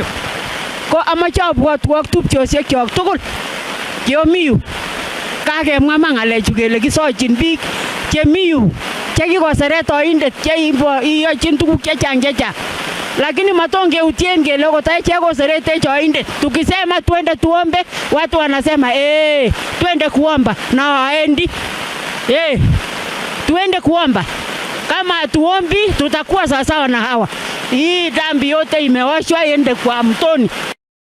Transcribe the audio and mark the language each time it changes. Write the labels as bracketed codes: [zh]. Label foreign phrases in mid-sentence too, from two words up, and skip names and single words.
[kln] Ko amache abwotwok tupchosiekyok tugul cheomi yu. Kakemwa ma ng'alechu kele kisochin biik chemi yu chekikoseret oindet cheiyochin tuguk chechang. lakini matongeutien kele kotache koserete choinde. [sw] Tukisema twende tuombe, watu wanasema twende kuomba na waendi. Tuende kuomba. Kama hatuombi tutakuwa sawasawa na hawa. Hii dhambi yote imeoshwa iende kwa mtoni.